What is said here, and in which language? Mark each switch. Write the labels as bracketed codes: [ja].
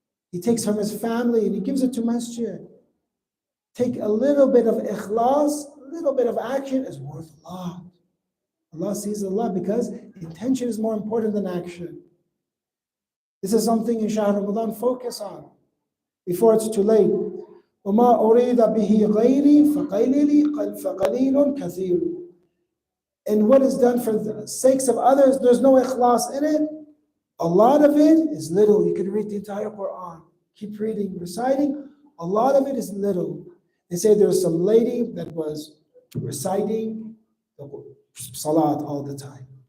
[en] He takes from his family and he gives it to masjid. Take a little bit of ikhlas, a little bit of action is worth a lot. Allah sees a lot because intention is more important than action. This is something in Shahr Ramadan focus on before it's too late. [ar] وَمَا أُرِيدَ بِهِ غَيْرِي فَقَلِيلٌ كَثِيرٌ. [en] And what is done for the sakes of others, there's no ikhlas in it. A lot of it is little. You can read the entire Quran. Keep reading, reciting. A lot of it is little. They say there was some lady that was reciting the salat all the time.